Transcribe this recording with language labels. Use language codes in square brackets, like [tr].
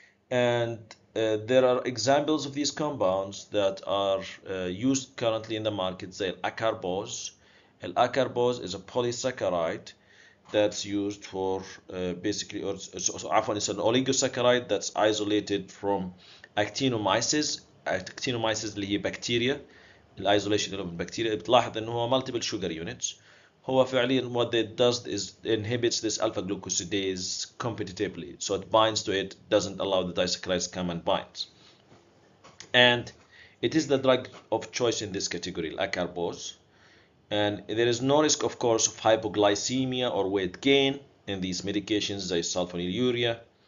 [en] And there are examples of these compounds that are used currently in the market, say acarbose. Acarbose is a polysaccharide that's used for basically, it's an oligosaccharide that's isolated from actinomyces. [ar] Actinomyces اللي هي بكتيريا. الايزوليشن له من بكتيريا بتلاحظ انه هو [en] multiple sugar units. [ar] هو فعليا [en] what it does is inhibits this alpha glucosidase competitively, so it binds to it, doesn't allow the disaccharides to come and bind. And it is the drug of choice in this category, acarbose. And there is no risk, of course, of hypoglycemia or weight gain in these medications [ar] زي السلفونيليوريا.